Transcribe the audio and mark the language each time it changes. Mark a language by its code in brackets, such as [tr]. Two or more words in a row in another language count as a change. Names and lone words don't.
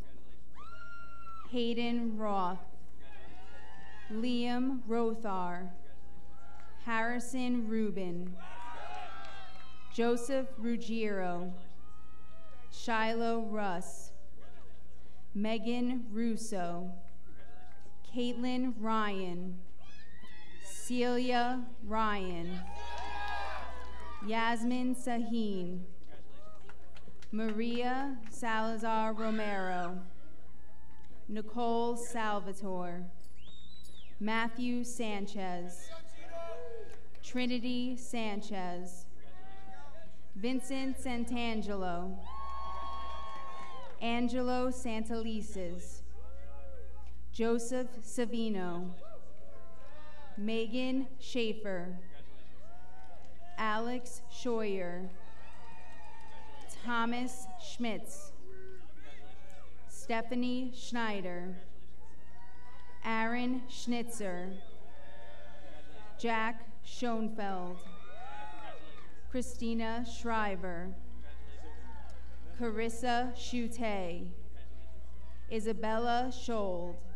[en] Hayden Roth, Liam Rothar, Harrison Rubin, Joseph Ruggiero, Shiloh Russ, Megan Russo, Caitlin Ryan, Celia Ryan, Yasmin Sahin, Maria Salazar Romero, Nicole Salvatore, Matthew Sanchez, Trinity Sanchez, Vincent Santangelo, Angelo Santalises, Joseph Savino, Megan Schaefer, Alex Scheuer, Thomas Schmitz, Stephanie Schneider, Aaron Schnitzer, Jack Schoenfeld, Christina Shriver, Carissa Schute, Isabella Schold,